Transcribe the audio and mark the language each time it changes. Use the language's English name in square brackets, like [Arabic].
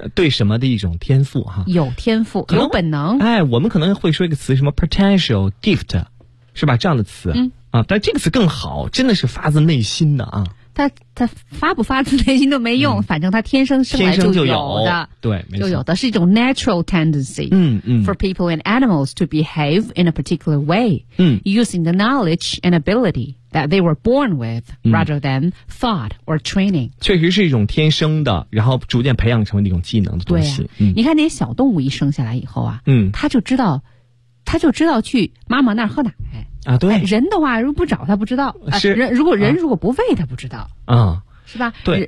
[Chinese] 对什么的一种天赋哈、有天赋，有本能。哎，我们可能会说一个词，什么 [English] potential gift， [Chinese] 是吧？这样的词，但这个词更好，真的是发自内心的啊。他发不发自内心都没用，反正他天生生来就有的，对，没错，就有的是一种 [English] natural tendency。 For people and animals to behave in a particular way， using the knowledge and ability that they were born with rather than thought or training。 [Chinese] 确实是一种天生的，然后逐渐培养成为一种技能的东西。对、你看那些小动物一生下来以后啊，他就知道去妈妈那儿喝奶。啊，对，人的话如果不找他不知道，是、人如果不喂他不知道，是吧？对，